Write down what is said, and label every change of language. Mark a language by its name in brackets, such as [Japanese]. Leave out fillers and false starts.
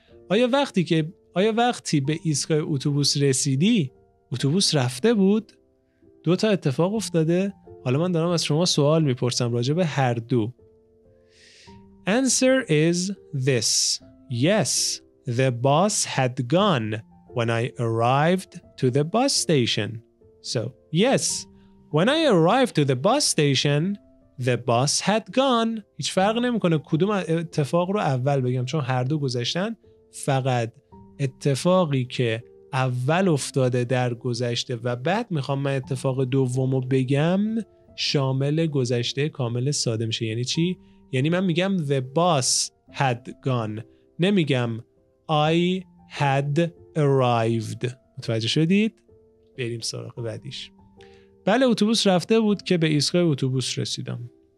[Persian] آیا وقتی به ایستگاه اتوبوس رسیدی اتوبوس رفته بود؟ 2 تا اتفاق افتاده. حالا من دارم از شما سوال میپرسم راجع به هر دو. [English] Answer is this. Yes, the bus had gone when I arrived to the bus station. So, yes, when I arrived to the bus station, the bus had gone. [Persian] هیچ فرق نمیکنه کدوم اتفاق رو اول بگم چون هر دو گذشتن. فقط اتفاقی که اول افتاده در گذشته و بعد میخوام من اتفاق دومو بگم شامل گذشته کامل ساده میشه. یعنی چی؟ یعنی من میگم [English] the boss had gone، [Persian] نمیگم [English] I had arrived. [Persian] متوجه شدید؟ بریم سراغ بعدیش. بله اتوبوس رفته بود که به ایستگاه اتوبوس رسیدم.